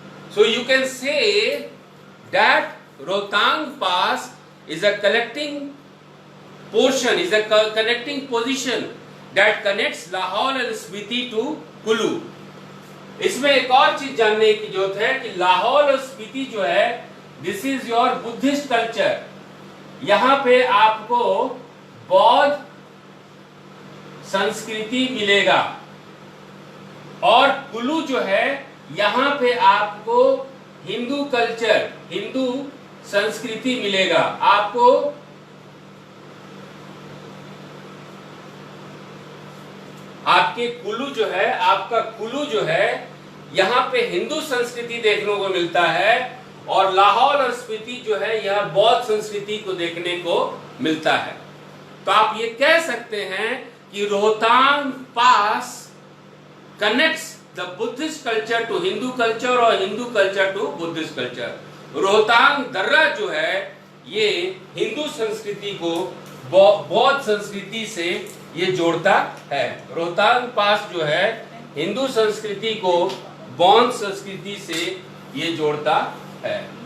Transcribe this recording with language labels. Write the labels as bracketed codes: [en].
[en] So you can say that Rohtang Pass is a connecting portion, is a connecting position that connects Lahore and Spiti to Kulu. [hi] इसमें एक और चीज जानने की जरूरत है कि लाहौर और स्पीति जो है, [en] This is your Buddhist culture. [hi] यहाँ पे आपको बौद्ध संस्कृति मिलेगा और कुल्लू जो है यहाँ पे आपको हिंदू कल्चर, हिंदू संस्कृति मिलेगा। आपको आपके कुल्लू जो है, आपका कुल्लू जो है यहाँ पे हिंदू संस्कृति देखने को मिलता है और लाहौर और स्पीति जो है यह बौद्ध संस्कृति को देखने को मिलता है। तो आप ये कह सकते हैं कि रोहतांग पास [en] connects the Buddhist culture to Hindu culture और Hindu culture to Buddhist culture। [hi] Rohtang दर्रा जो है ये हिंदू संस्कृति को बौद्ध संस्कृति से ये जोड़ता है। रोहतांग पास जो है हिंदू संस्कृति को बौद्ध संस्कृति से ये जोड़ता है।